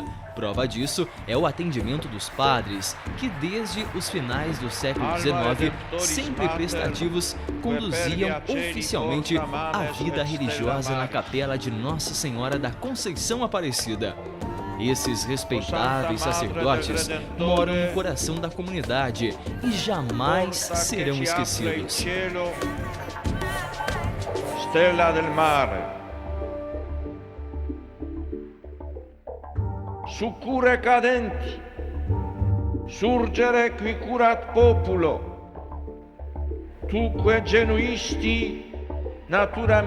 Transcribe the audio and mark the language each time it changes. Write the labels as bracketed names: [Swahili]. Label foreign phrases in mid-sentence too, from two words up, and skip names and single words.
[Portuguese] Prova disso é o atendimento dos padres, que desde os finais do século XIX, sempre prestativos, conduziam oficialmente a vida religiosa na capela de Nossa Senhora da Conceição Aparecida. Esses respeitáveis sacerdotes moram no coração da comunidade e jamais serão esquecidos. [Italian] Stella del mare, [Latin] succurre cadenti, surgere qui curat populo, tuque genuisti natura